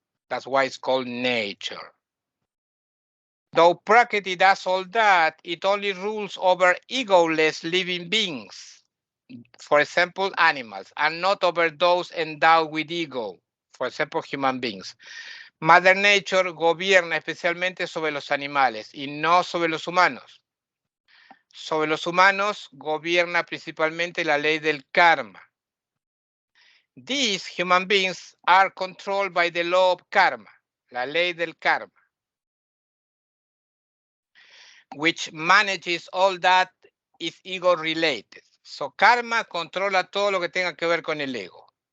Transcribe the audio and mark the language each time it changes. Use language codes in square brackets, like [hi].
[en] That's why it's called nature. Though Prakriti does all that, it only rules over egoless living beings, for example, animals, and not over those endowed with ego, for example, human beings. [es] Mother Nature gobierna especialmente sobre los animales y no sobre los humanos. Sobre los humanos gobierna principalmente la ley del karma. [en] These human beings are controlled by the law of karma, [es] la ley del karma, [en] which manages all that is ego related. [es] So karma controla todo lo que tenga que ver con el ego.